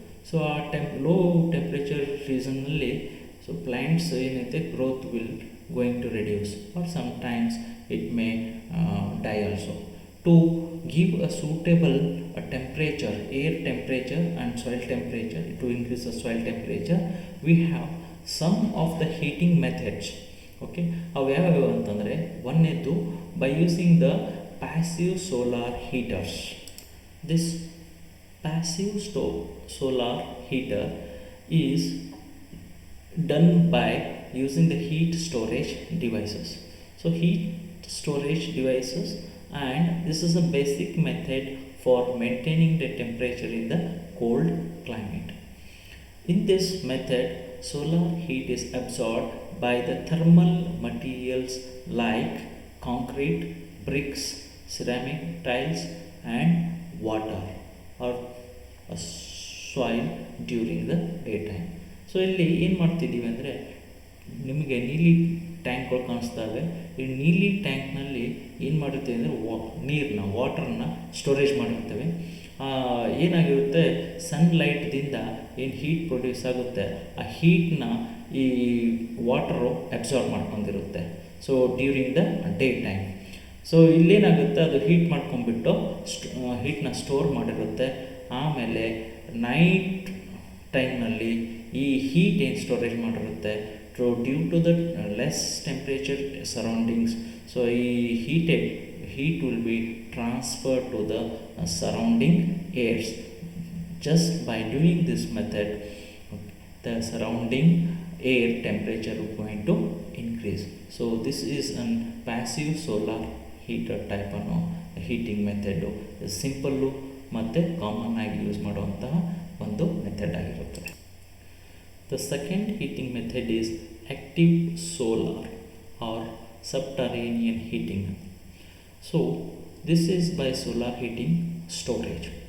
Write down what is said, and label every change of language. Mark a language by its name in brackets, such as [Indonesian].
[English] so ಆ low temperature ಸೀಸನ್ನಲ್ಲಿ so plants [Kannada] ಏನೈತೆ [English] Growth will going to reduce or sometimes it may die also. To give a suitable temperature, air temperature and soil temperature, to increase the soil temperature, we have some of the heating methods. Okay, [Kannada] ಅವು ಯಾವ್ಯಾವ ಅಂತಂದರೆ, ಒಂದನೇದು [English] by using the passive solar heaters. This passive solar heater is done by using the heat storage devices. So heat storage devices, and this is a basic method for maintaining the temperature in the cold climate. In this method, solar heat is absorbed by the thermal materials like concrete, bricks, ceramic tiles and water or soil during the daytime. [Kannada] So ಇಲ್ಲಿ ಏನು ಮಾಡ್ತಿದ್ದೀವಿ ಅಂದರೆ, ನಿಮಗೆ ನೀಲಿ ಟ್ಯಾಂಕ್ಗಳು ಕಾಣಿಸ್ತವೆ. ಈ ನೀಲಿ ಟ್ಯಾಂಕ್ನಲ್ಲಿ ಏನು ಮಾಡಿರ್ತೀವಿ ಅಂದರೆ ನೀರನ್ನ, ವಾಟರನ್ನ ಸ್ಟೋರೇಜ್ ಮಾಡಿರ್ತೇವೆ. ಏನಾಗಿರುತ್ತೆ, ಸನ್ಲೈಟ್ದಿಂದ ಏನು ಹೀಟ್ ಪ್ರೊಡ್ಯೂಸ್ ಆಗುತ್ತೆ ಆ ಹೀಟ್ನ ಈ water absorb ಮಾಡ್ಕೊಂಡಿರುತ್ತೆ. [English] So during the day time. [Kannada] So ಇಲ್ಲೇನಾಗುತ್ತೆ, ಅದು ಹೀಟ್ ಮಾಡ್ಕೊಂಡ್ಬಿಟ್ಟು ಹೀಟ್ನ ಸ್ಟೋರ್ ಮಾಡಿರುತ್ತೆ. ಆಮೇಲೆ ನೈಟ್ ಟೈಮ್ನಲ್ಲಿ ಈ ಹೀಟ್ ಏನು storage ಮಾಡಿರುತ್ತೆ, [English] So due to the less temperature surroundings, so ಈ heat will be transferred to the surrounding airs. Just by doing this method, the surrounding air temperature is going to increase. So this is a passive solar heater type of heating method. [Kannada] Simple ಮತ್ತು common ಆಗಿ use ಮಾಡುವಂತಹ ಒಂದು method ಆಗಿರುತ್ತದೆ. [English] The second heating method is active solar or subterranean heating. So this is by solar heating storage.